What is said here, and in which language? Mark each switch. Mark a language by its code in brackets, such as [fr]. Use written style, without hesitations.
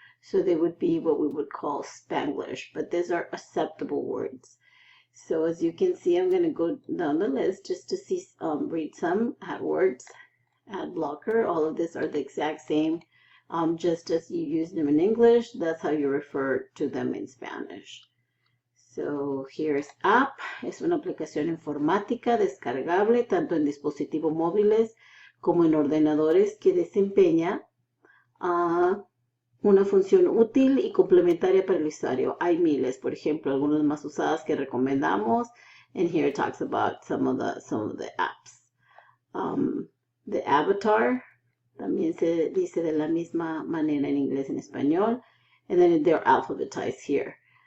[en] So they would be what we would call Spanglish, but these are acceptable words. So as you can see, I'm going to go down the list just to see, read some. AdWords, ad blocker, all of these are the exact same. Just as you use them in English, that's how you refer to them in Spanish. So here's app, [es] es una aplicación informática descargable tanto en dispositivos móviles como en ordenadores que desempeña una función útil y complementaria para el usuario. Hay miles, por ejemplo, algunas más usadas que recomendamos. [en] And here it talks about some of the apps. The avatar. [es] También se dice de la misma manera en inglés y en español. [en] And then they're alphabetized here.